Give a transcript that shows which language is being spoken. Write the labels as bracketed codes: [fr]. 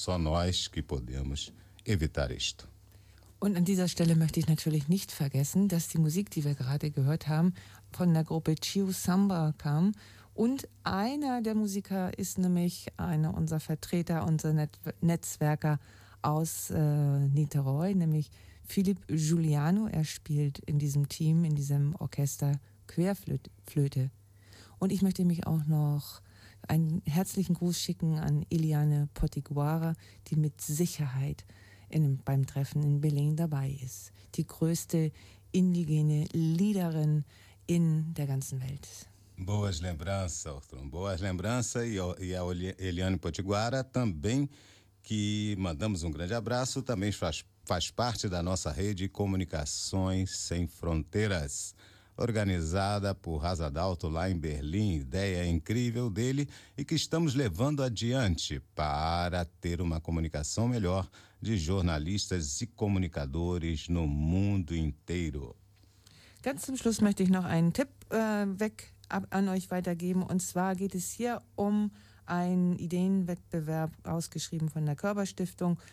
[pt] Só nós que podemos evitar isto. [de] Und an dieser Stelle möchte ich natürlich nicht vergessen, dass die Musik, die wir gerade gehört haben, von der Gruppe Chiu Samba kam. Und einer der Musiker ist nämlich einer unserer Vertreter, unser Netzwerker aus Niterói, nämlich Philipp Giuliano. Er spielt in diesem Team, in diesem Orchester Querflöte. Und ich möchte mich auch noch einen herzlichen Gruß schicken an Iliane Potiguara, die mit Sicherheit beim Treffen in Belém dabei ist. Die größte indigene Liederin in der ganzen Welt. [pt] Boas lembranças, Ortrum. Boas lembranças e a Eliane Potiguara também, que mandamos um grande abraço, também faz parte da nossa rede Comunicações Sem Fronteiras, organizada por Raza D'Alto lá em Berlim, ideia incrível dele e que estamos levando adiante para ter uma comunicação melhor de jornalistas e comunicadores no mundo inteiro. [de] Ganz zum Schluss möchte ich noch einen Tipp an euch weitergeben. Und zwar geht es hier um einen Ideenwettbewerb, ausgeschrieben von der Körperstiftung.